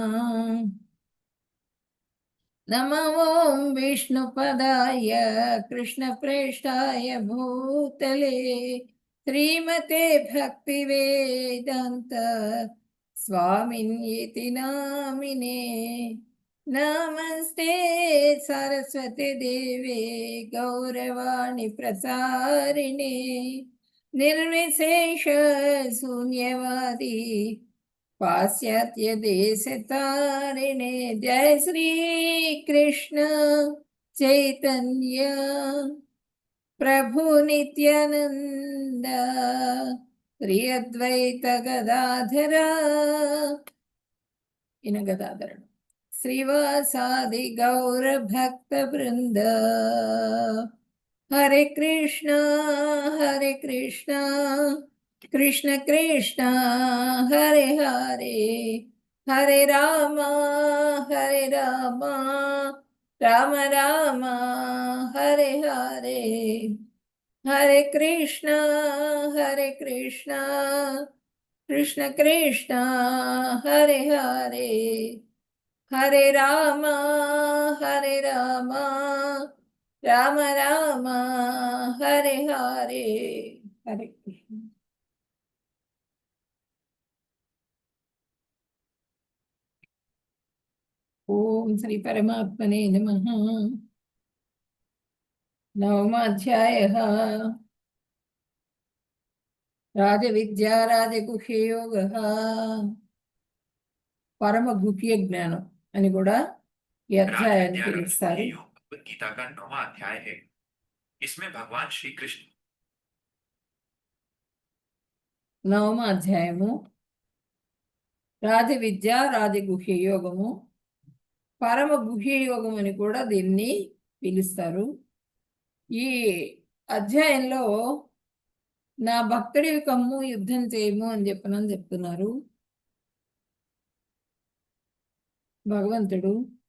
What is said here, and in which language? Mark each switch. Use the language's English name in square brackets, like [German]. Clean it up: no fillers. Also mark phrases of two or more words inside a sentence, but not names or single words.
[Sanskrit] नमो ॐ विष्णुपदाय कृष्णप्रेष्ठाय भूतले श्रीमते भक्तिवेदान्त स्वामिन्येति नामिने. नमस्ते सरस्वती देवे गौरवाणी प्रचारिणे నిర్విశేష శూన్యవాది పాశ్చాత్య దేశతారిణే. జయ శ్రీ కృష్ణ చైతన్య ప్రభు నిత్యానంద శ్రీ అద్వైత గదాధర. [Telugu] ఈయన గదాధరుడు. [Sanskrit] శ్రీవాసాది గౌర భక్త బృంద. హరే కృష్ణ కృష్ణ కృష్ణ హరే హరే, హరే రామ రామ రామ హరే హరే. హరే కృష్ణ కృష్ణ కృష్ణ హరే హరే, హరే రామ రామ రామ హరే హరే. హరే కృష్ణ. ఓం శ్రీ పరమాత్మనే నమః. నవమాధ్యాయః. రాజవిద్యా రాజగుహ్యయోగః. [Telugu] పరమ గుహ్య జ్ఞానం అని కూడా ఈ అధ్యాయాన్ని పిలుస్తారు. [Hindi] गीता का 9वां अध्याय है। इसमें भगवान श्री कृष्ण [Telugu] నవమ అధ్యాయము రాజవిద్య రాజగుహ్య యోగము, పరమ గుహ్య యోగం అని కూడా దీన్ని పిలుస్తారు. ఈ అధ్యాయంలో నా భక్తుడివి కమ్ము యుద్ధం చేయము అని చెప్తున్నారు భగవంతుడు.